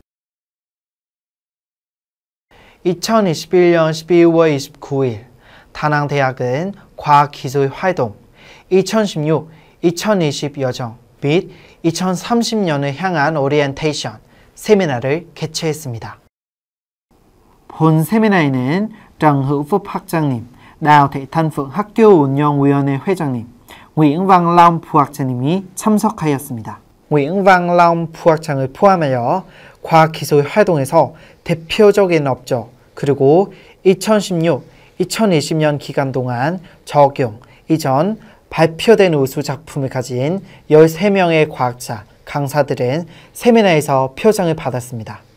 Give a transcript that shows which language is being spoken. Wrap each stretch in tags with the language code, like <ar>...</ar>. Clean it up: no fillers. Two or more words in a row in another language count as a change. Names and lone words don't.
<ko>2021년 12월 29일 다낭대학은 과학기술 활동 2016-2020 여정 및 2030년을 향한 오리엔테이션 세미나를 개최했습니다. 본 세미나에는 정hữu-phúc 학장님, đào-thị-thanh-phượng 학교운영위원회 회장님, Nguyễn Văn Long 부학장님이 참석하였습니다. Nguyễn Văn Long 부학장을 포함하여 과학기술 활동에서 대표적인 업적 그리고 2016-2020년 기간 동안 적용, 이전, 발표된 우수 작품을 가진 13명의 과학자, 강사들은 세미나에서 표창을 받았습니다.</ko>